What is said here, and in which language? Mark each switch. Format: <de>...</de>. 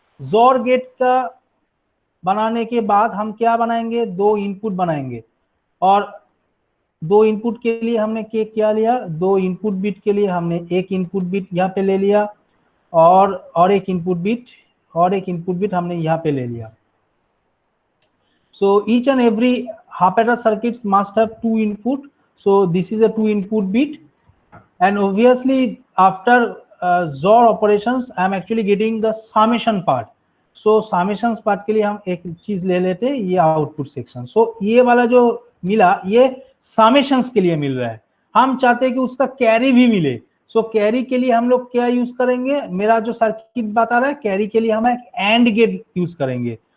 <hi>जोर गेट का बनाने के बाद हम क्या बनाएंगे, 2 इनपुट बनाएंगे, और 2 इनपुट के लिए हमने क्या लिया, 2 इनपुट बिट के लिए हमने एक इनपुट बिट यहाँ पे ले लिया, और एक इनपुट बिट हमने यहाँ पे ले लिया।</hi> <en>So each and every half adder circuits must have 2 input. So this is a 2 input bit, and obviously after XOR operations I am actually getting the summation part.</en> <hi>So summations part के लिए हम एक चीज ले लेते हैं, ये output section. So ये वाला जो मिला ये summations के लिए मिल रहा है, हम चाहते हैं कि उसका कैरी भी मिले। सो कैरी के लिए हम लोग क्या यूज करेंगे, मेरा जो सर्किट बता रहा है, कैरी के लिए हम एक एंड गेट यूज करेंगे।</hi>